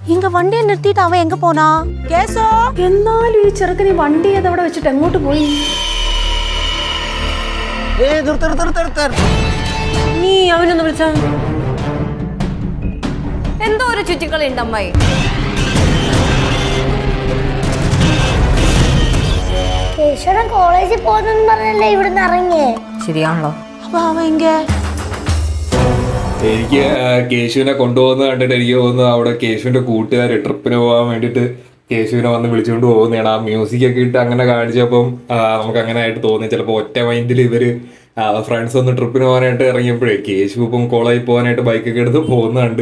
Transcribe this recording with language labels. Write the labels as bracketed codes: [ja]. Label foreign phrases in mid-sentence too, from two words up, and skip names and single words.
[ta] இங்க வண்டியை நிறுத்திட்டு அவன் எங்க போனா? கேசோ, [ml] എന്നാലും ഈ ചെറുക്കൻ ഈ വണ്ടി അതവിടെ വെച്ചിട്ട് എങ്ങോട്ട് പോയി? നീ അവനൊന്ന് വിളിച്ച എന്തോ ഒരു ചുറ്റിക്കളി ഉണ്ട് അമ്മായി. കേശവൻ കോളേജിൽ പോകുന്നെന്ന് പറഞ്ഞല്ലേ ഇവിടുന്ന് ഇറങ്ങിയേ? ശരിയാണല്ലോ. [ta] அப்ப அவன் எங்க? [ml] എനിക്ക് കേശുവിനെ കൊണ്ടുപോകുന്നത് കണ്ടിട്ട് എനിക്ക് തോന്നുന്നു അവിടെ കേശുവിന്റെ കൂട്ടുകാർ ട്രിപ്പിന് പോകാൻ വേണ്ടിയിട്ട് കേശുവിനെ വന്ന് വിളിച്ചുകൊണ്ട് പോകുന്നതാണ്. ആ മ്യൂസിക് ഒക്കെ ഇട്ട് അങ്ങനെ കാണിച്ചപ്പം നമുക്ക് അങ്ങനെ ആയിട്ട് തോന്നി. ചിലപ്പോൾ ഒറ്റ മൈൻഡിൽ ഇവര് ഫ്രണ്ട്സ് ഒന്ന് ട്രിപ്പിന് പോകാനായിട്ട് ഇറങ്ങിയപ്പോഴേ കേശു ഇപ്പം കോളേജിൽ പോകാനായിട്ട് ബൈക്കൊക്കെ എടുത്ത് പോകുന്നുണ്ട്.